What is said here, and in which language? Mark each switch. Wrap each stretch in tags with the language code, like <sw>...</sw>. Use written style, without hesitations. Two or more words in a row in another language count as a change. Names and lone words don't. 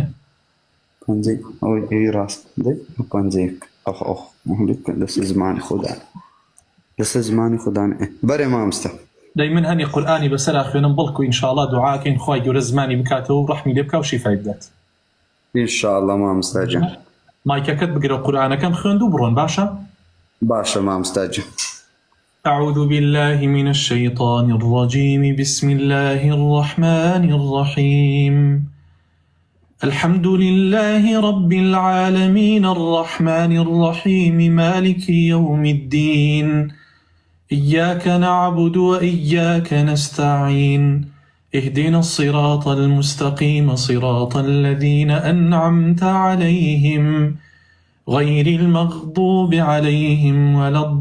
<ckb>پەنجەی ئەوەی ڕاست پەنجەیەک ئەخ لەسەر زمانی خۆدان لەسەر زمانی خۆدان بەرێ مامۆستا دەی من هەنی قورئانی بەسەرا خوێنم بەڵکو ئینشاءڵڵا دوعاکەین خوای گەورە زمانی بکاتەوە و ڕەحمی لێ بکا و شیفای بدات ئینشاءڵڵا مامۆستا جان مایکەکەت بگرە قورئانەکەم خوێند و بڕۆن باشە باشە مامۆستا جان</ckb> <ar>أعوذ بالله من الشيطان الرجيم بسم الله الرحمن الرحيم الحمد لله رب العالمين الرحمن الرحيم مالك يوم الدين إياك نعبد وإياك نستعين اهدنا الصراط المستقيم صراط الذين أنعمت عليهم غير المغضوب عليهم ولا</ar>